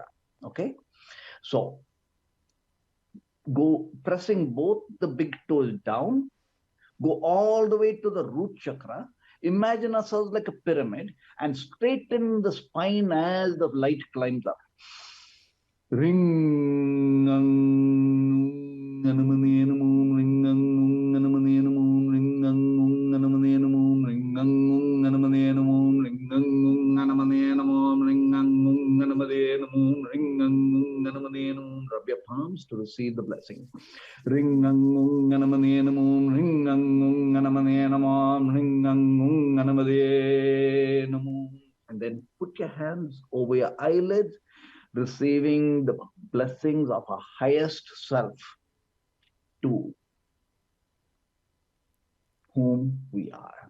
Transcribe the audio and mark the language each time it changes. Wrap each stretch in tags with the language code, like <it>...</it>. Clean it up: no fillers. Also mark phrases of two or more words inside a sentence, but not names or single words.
<en>Okay, so go pressing both the big toes down, go all the way to the root chakra. Imagine ourselves like a pyramid and straighten the spine as the light climbs up.</en> <sa>Ring Ganamadiye Namo. Ring Ganamadiye Namo. Ring Ganamadiye Namo. Ring Ganamadiye Namo. Ring Ganamadiye Namo. Ring Ganamadiye Namo. Ring Ganamadiye Namo.</sa> <en>Rub your palms to receive the blessing.</en> <sa>Ring Ganamadiye Namo. Ring Ganamadiye Namo. Ring Ganamadiye Namo.</sa> <en>And then put your hands over your eyelids, receiving the blessings of our highest self, to whom we are.</en>